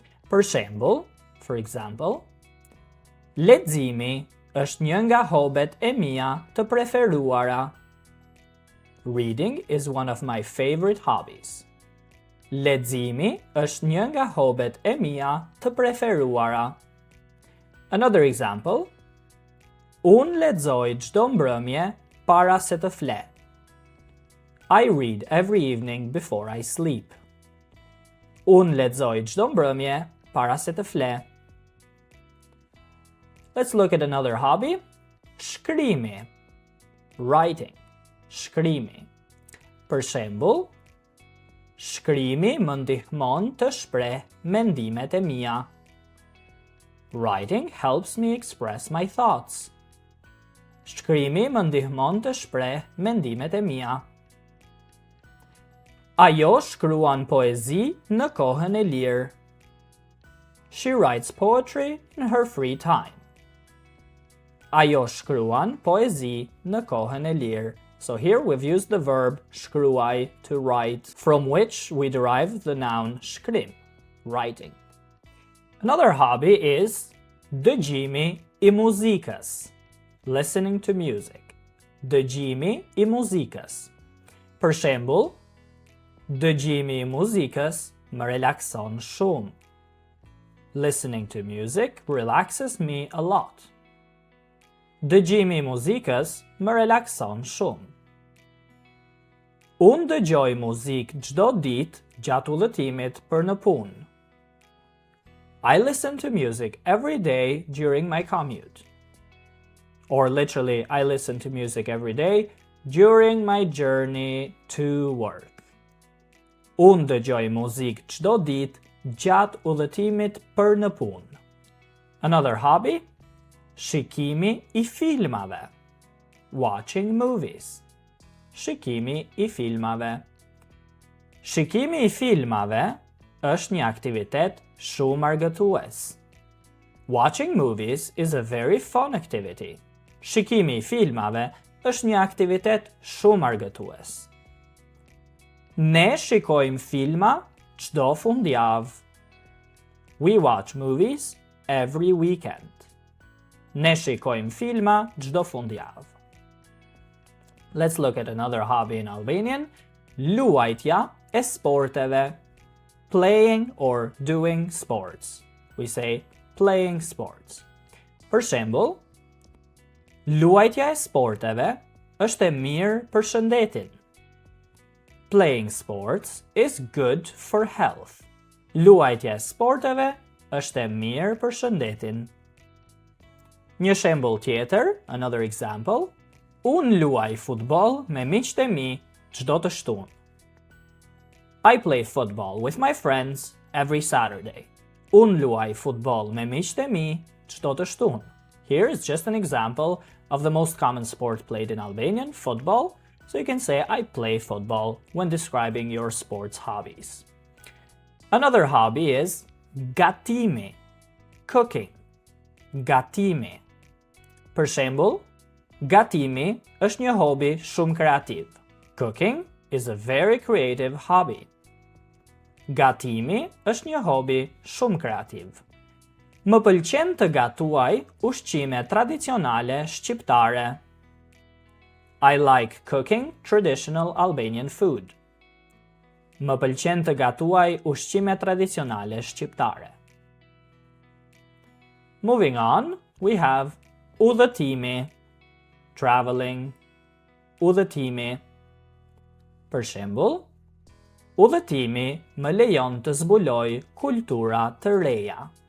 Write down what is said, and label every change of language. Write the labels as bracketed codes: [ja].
[en] For example, [sq] leximi është një nga hobet e mia të preferuara. [en] Reading is one of my favorite hobbies. [sq] Leximi është një nga hobet e mia të preferuara. [en] Another example, [sq] unë lexoj çdo mbrëmje para se të fle. [en] I read every evening before I sleep. [sq] Unë lexoj çdo mbrëmje para se të fle. [en] Let's look at another hobby. [sq] Shkrimi. Writing. Shkrimi. Për shembull, shkrimi më ndihmon të shpreh mendimet e mia. [en] Writing helps me express my thoughts. [sq] Shkrimi më ndihmon të shpreh mendimet e mia. Ajo shkruan poezi në kohën e lirë. [en] She writes poetry in her free time. [sq] Ajo shkruan poezi në kohën e lirë. [en] So here we've used the verb shkruaj to write, from which we derive the noun shkrim, writing. Another hobby is [sq] dëgjimi I muzikës, [en] listening to music. [sq] Dëgjimi I muzikës. Për shembull, dëgjimi I muzikës më relakson shumë. [en] Listening to music relaxes me a lot. [sq] Dëgjimi I muzikës më relakson shumë. Unë dëgjoj muzikë çdo ditë gjatë udhëtimit për në punë. [en] I listen to music every day during my commute. Or literally, I listen to music every day during my journey to work. [sq] Unë dëgjoj muzikë çdo ditë gjatë udhëtimit për në punë. [en] Another hobby? [sq] Shikimi I filmave. [en] Watching movies. [sq] Shikimi I filmave. Shikimi I filmave është një aktivitet shumë argëtues. [en] Watching movies is a very fun activity. [sq] Shikimi I filmave është një aktivitet shumë argëtues. Ne shikojmë filma çdo fundjavë. [en] We watch movies every weekend. [sq] Ne shikojmë filma çdo fundjavë. [en] Let's look at another hobby in Albanian. [sq] Luajtja e sporteve. [en] Playing or doing sports. We say playing sports. [sq] Për shembull, luajtja e sporteve është e mirë për shëndetin. [en] Playing sports is good for health. [sq] Luajtja e sporteve është e mirë për shëndetin. Një shembull tjetër, [en] another example, [sq] unë luaj futboll me miqtë e mi çdo të shtunë. [en] I play football with my friends every Saturday. [sq] Unë luaj futboll me miqtë e mi çdo të shtunë. [en] Here is just an example of the most common sport played in Albanian, football, so you can say I play football when describing your sports hobbies. Another hobby is gatimi, cooking. [sq] Gatimi. Për shembull, gatimi është një hobi shumë kreativ. [en] Cooking is a very creative hobby. [sq] Gatimi është një hobi shumë kreativ. Më pëlqen të gatuaj ushqime tradicionale shqiptare. [en] I like cooking traditional Albanian food. [sq] Më pëlqen të gatuaj ushqime tradicionale shqiptare. [en] Moving on, we have udhëtimi, traveling, udhëtimi. [sq] Për shembull, udhëtimi më lejon të zbuloj kultura të reja.